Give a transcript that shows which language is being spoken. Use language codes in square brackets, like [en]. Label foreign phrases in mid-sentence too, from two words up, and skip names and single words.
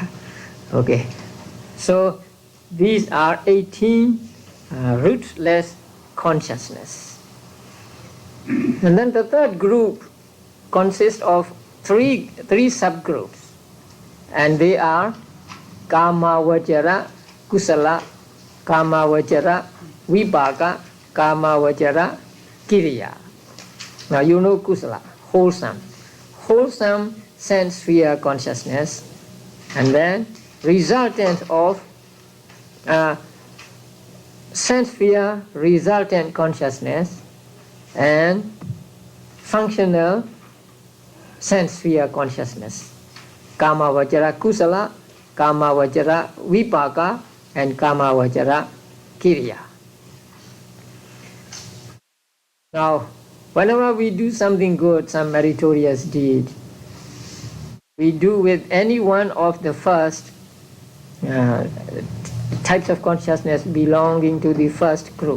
[en] Okay, so these are 18 rootless consciousness. And then the third group consists of three subgroups, and they are [pi] Kama Vajara Kusala, Kama Vajara Vibhaka, Kama Vajara Kiriya. [en] Now you know Kusala, wholesome sense sphere consciousness, and then resultant of sense sphere resultant consciousness, and functional sense sphere consciousness. [pi] Kama Vajara Kusala, Kama Vajara Vipaka, and Kama Vajara Kiriya. [en] Now, whenever we do something good, some meritorious deed, we do with any one of the first types of consciousness belonging to the first group.